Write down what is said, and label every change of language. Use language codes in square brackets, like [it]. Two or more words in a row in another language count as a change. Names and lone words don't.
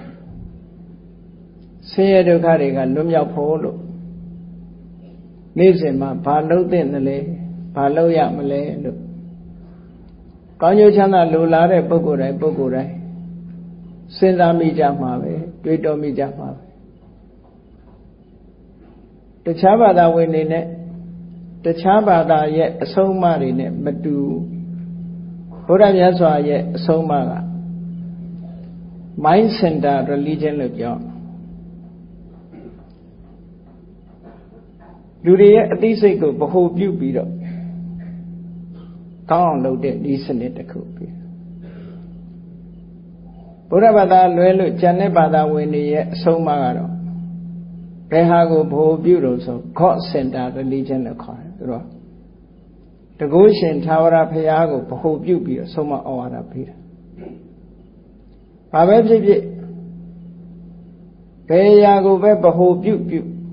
[my] ဆင်းရဲဒုက္ခတွေကလွတ်မြောက်ဖို့လို့နေ့စဉ်မှာဘာလုပ်သင့်တယ်လဲဘာလုပ်ရမလဲလို့ကောင်းကျိုးချမ်းသာလိုလားတဲ့ပုဂ္ဂိုလ်တိုင်းစဉ်းစားမိကြမှာပဲတွေးတောမိကြမှာပဲ တခြားဘာသာဝင်တွေနဲ့တခြားဘာသာရဲ့အဆုံးအမတွေနဲ့မတူဘုရားမြတ်စွာရဲ့အဆုံးအမက [en] mind center religion [my] လို့ပြော လူတွေရဲ့အသိစိတ်ကိုဗဟိုပြုပြီးတော့ကောင်းအောင်လုပ်တဲ့ဒီစနစ်တစ်ခုပြီ ဘုရားဘာသာလွဲလို့ကျန်တဲ့ဘာသာဝင်တွေရဲ့အဆုံးအမကတော့ဘယ်ဟာကိုဗဟိုပြုလို့ဆို [en] God Center Religion [my] လို့ခေါ်တယ်သူတို့တကုရှင်သာဝရဘုရားကိုဗဟိုပြုပြီးတော့ဆုံးမဩဝါဒပေးတာဘာပဲဖြစ်ဖြစ်ဘယ်အရာကိုပဲဗဟိုပြုပြီး